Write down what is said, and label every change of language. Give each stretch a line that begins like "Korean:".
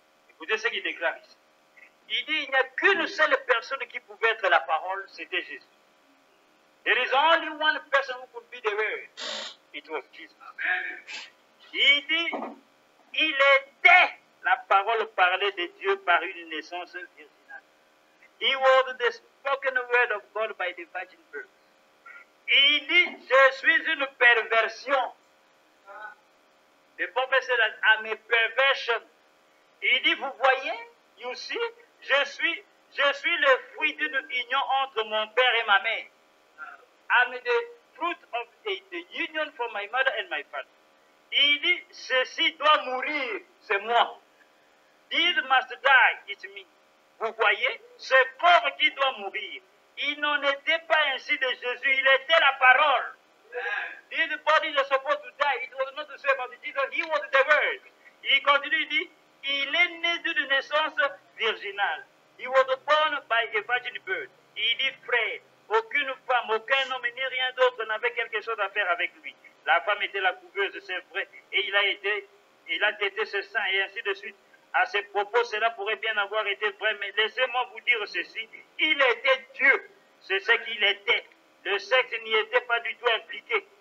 French: Écoutez ce qu'il déclare ici. Il dit, il n'y a qu'une seule personne qui pouvait être la parole, c'était Jésus.
English: There is only one person who could be the word. It was Jesus.
French: Il dit, il était la parole parlée de Dieu par une naissance virginale.
English: He was the spoken word of God by the virgin birth.
French: Il dit, je suis une perversion.
English: The prophet said that I'm a perversion.
French: Il dit, vous voyez,
English: you see,
French: je suis le fruit d'une union entre mon père et ma mère.
English: I'm the fruit of the union from my mother and my father.
French: Il dit, ceci doit mourir, c'est moi.
English: This must die, it's me.
French: Vous voyez, ce corps qui doit mourir. Il n'en était pas ainsi de Jésus, il était la parole.
English: This body is supposed to die. It was not the same as Jesus, he was the word.
French: Il continue, il dit, il est né d'une naissance virginale.
English: He was born by a virgin birth.
French: Il dit, frère, aucune femme, aucun homme ni rien d'autre n'avait quelque chose à faire avec lui. La femme était la couveuse, c'est vrai, et il a tété ce sang, et ainsi de suite. À ces propos, cela pourrait bien avoir été vrai, mais laissez-moi vous dire ceci, il était Dieu, c'est ce qu'il était. Le sexe n'y était pas du tout impliqué.